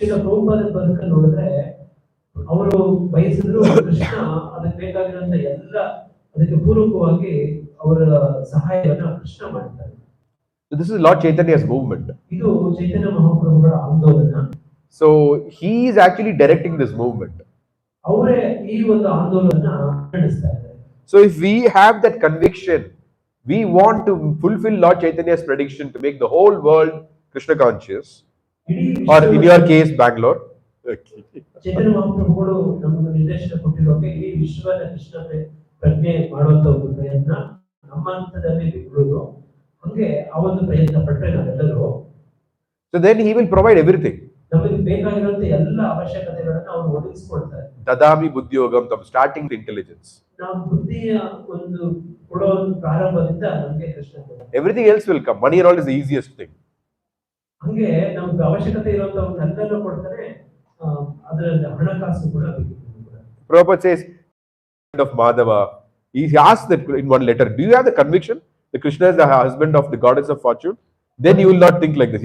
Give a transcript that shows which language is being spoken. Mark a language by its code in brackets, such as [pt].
[kn] ಈಗ ಪ್ರಭುಪಾದ ಬದುಕನ್ನು ನೋಡಿದ್ರೆ ಅವರು ಬಯಸಿದ್ರು ಕೃಷ್ಣ ಅದಕ್ಕೆ ಬೇಕಾಗಿರುವಂತ ಎಲ್ಲ ಅದಕ್ಕೆ ಪೂರಕವಾಗಿ ಅವರ ಸಹಾಯವನ್ನ ಕೃಷ್ಣ ಮಾಡ್ತಾರೆ. [en] So this is Lord Chaitanya's movement. [kn] ಇದು ಚೈತನ್ಯ ಮಹಾಪ್ರಭುಗಳ ಆಂದೋಲನ. [en] So he is actually directing this movement. [kn] ಅವರೇ ಈ ಒಂದು ಆಂದೋಲನ ನಡೆಸ್ತಾ ಇದ್ದಾರೆ. [en] So if we have that conviction, we want to fulfill Lord Chaitanya's prediction to make the whole world Krishna conscious, or in your case, Bangalore. [kn] ಚೈತನ್ಯ ಮಹಾಪ್ರಭುಗಳು ನಮಗೆ ನಿರ್ದೇಶನ ಕೊಟ್ಟಿರುವಾಗ ಈ ವಿಶ್ವದ ಕೃಷ್ಣ ಪ್ರಜ್ಞೆ ಮಾಡುವಂತ ಒಂದು ಪ್ರಯತ್ನ ನಮ್ಮ ಹಂತದಲ್ಲಿ ಬೆಂಗಳೂರು ಹಂಗೆ ಆ ಒಂದು ಪ್ರಯತ್ನ ಪಟ್ಟರೆ ನಾವೆಲ್ಲರೂ. [en] So then he will provide everything. [kn] ನಮಗೆ ಬೇಕಾಗಿರುವಂತ ಎಲ್ಲ ಅವಶ್ಯಕತೆಗಳನ್ನ ಅವರು ಒದಗಿಸಿಕೊಡ್ತಾರೆ. [sa] Dadami buddhyogam tam, [en] starting to intelligence. [kn] ನಾವು ಬುದ್ಧಿಯ ಒಂದು ಕೊಡೋ ಒಂದು ಪ್ರಾರಂಭದಿಂದ ನಮಗೆ ಕೃಷ್ಣ ಕೊಡ್ತಾರೆ. [en] Everything else will come. Money and all is the easiest thing. [kn] ಹಂಗೆ ನಮ್ಗೆ ಅವಶ್ಯಕತೆ ಇರುವಂತವನ್ನೆಲ್ಲನೂ ಕೊಡ್ತಾರೆ. ಅದರಲ್ಲಿ ಹಣಕಾಸು ಕೂಡ ಬೇಕು. [en] Prabhupada says of Madhava, he asked that in one letter, do you have the conviction that Krishna is the husband of the goddess of fortune? Then you will not think like this.